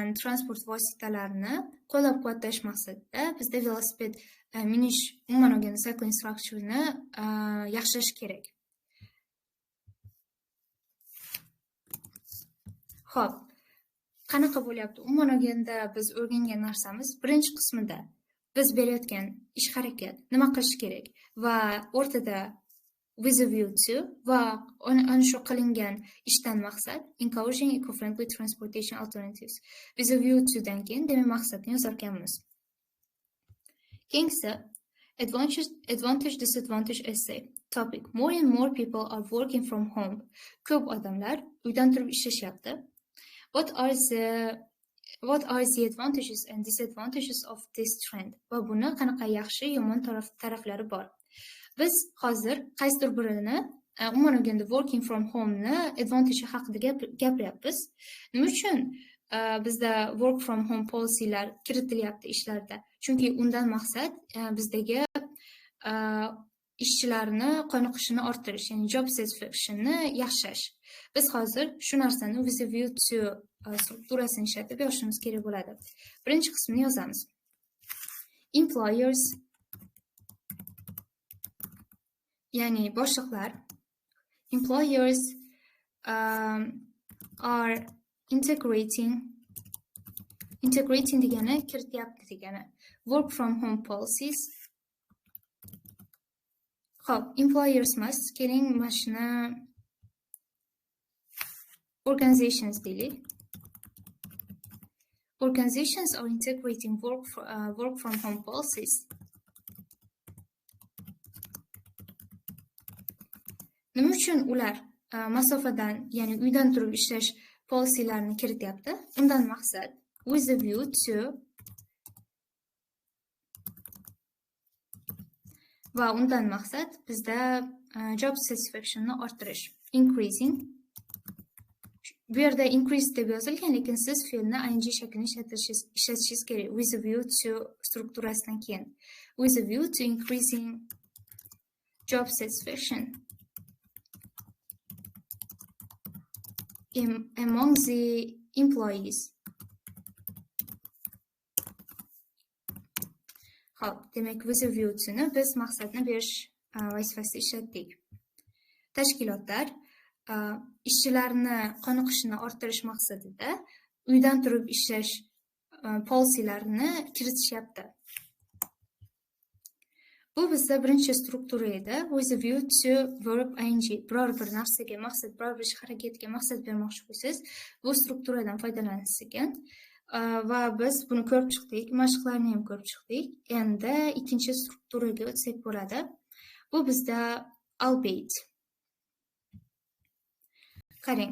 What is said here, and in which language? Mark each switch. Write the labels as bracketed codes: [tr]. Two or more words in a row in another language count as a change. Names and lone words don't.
[uz] transport vositalarini qo'llab-quvvatlash maqsadida bizda velosiped minish umuman olganda [en] cycling structure'ni [uz] yaxshilash kerak. Xo'p, qanaqa bo'lyapti? Umuman olganda biz o'rgangan narsamiz birinchi qismida biz berayotgan ish harakat nima qilish kerak va o'rtada [en] with a view to [uz] va ana shu qilingan ishdan maqsad [en] encouraging eco-friendly transportation alternatives. With a view to [uz] dan keyin demak maqsadni yozar ekanmiz. Keyingisi [en] advantage disadvantage essay. Topic: more and more people are working from home. [uz] Ko'p odamlar uydan turib ishlashyapti. [en] What are the advantages and disadvantages of this trend? [uz] Va buni qanaqa yaxshi, yomon taraflari bor. Biz hozir qaysidir birini umuman olganda [en] working from home [uz] ni advantage haqida gapiryapmiz. Nima uchun bizda [en] work from home policylar [uz] kiritilyapti ishlarda? Chunki undan maqsad bizdagi ishchilarni qoniqishini orttirish, ya'ni [en] job satisfaction'ni [uz] yaxshilash. Biz hozir shu narsani [en] with a view to [uz] strukturasini ishlatib yozishimiz kerak bo'ladi. Birinchi qismini yozamiz. Employers, ya'ni boshliqlar, [en] employers are integrating [uz] degani kirityapti degani. [en] Work from home policies. [uz] Xo'p, [en] employers must [uz] keling mana shuni organizations deylik. [en] Organizations are integrating work from home policies. [uz] Nima uchun ular masofadan, ya'ni uydan turib ishlash policylarini kirityapti? Undan maqsad [en] with a view to [uz] va undan maqsad bizda [en] job satisfactionni [uz] orttirish, increasing. Bu yerda increase deb yozilgan, lekin siz fe'lni ing shaklini ishlatishingiz kerak. [en] With a view to [uz] strukturasidan keyin [en] with a view to increasing job satisfaction among the employees. [uz] Xo'p, demak [en] with a view to [uz] ni biz maqsadni berish vazifasida ishlatdik. Tashkilotlar ishchilarni qoniqishini orttirish maqsadida uydan turib ishlash policylarini kiritishyapti. Bu bizda birinchi struktura edi. [en] With a view to verb ing. [uz] Biror bir narsaga maqsad, biror bir harakatga maqsad bermoqchi bo'lsangiz, bu strukturadan foydalanish ekan. Va biz buni ko'rib chiqdik, mashqlarni ham ko'rib chiqdik. Endi ikkinchi strukturaga o'tsak bo'ladi. Bu bizda albeit. Qarang.